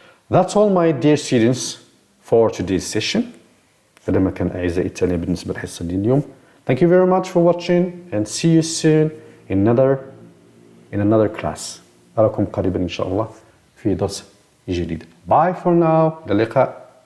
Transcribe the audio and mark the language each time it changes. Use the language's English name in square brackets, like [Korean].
[English] That's all my dear students for today's session. [Arabic] هذا ما كان أعزائي التالية بالنسبة للحصة ديال اليوم. [English] Thank you very much for watching and see you soon in another class. [Arabic] أراكم قريبا إن شاء الله في درس جديد. [English] Bye for now. [Arabic] إلى اللقاء.